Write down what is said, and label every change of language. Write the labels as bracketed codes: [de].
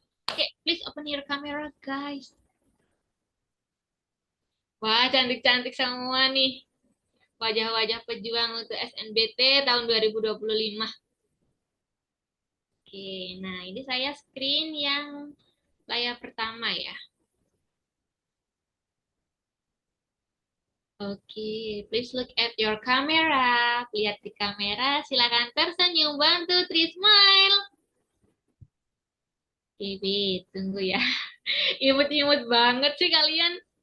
[en] Oke, please open your camera, guys. [id] Wah, cantik-cantik semua nih. Wajah-wajah pejuang untuk SNBT tahun 2025. Oke, nah ini saya screen yang layar pertama ya. [en] Oke, please look at your camera. [id] Lihat di kamera, silakan tersenyum. 1, 2, 3, [en] smile. [id] Oke, tunggu ya. Imut-imut banget sih kalian.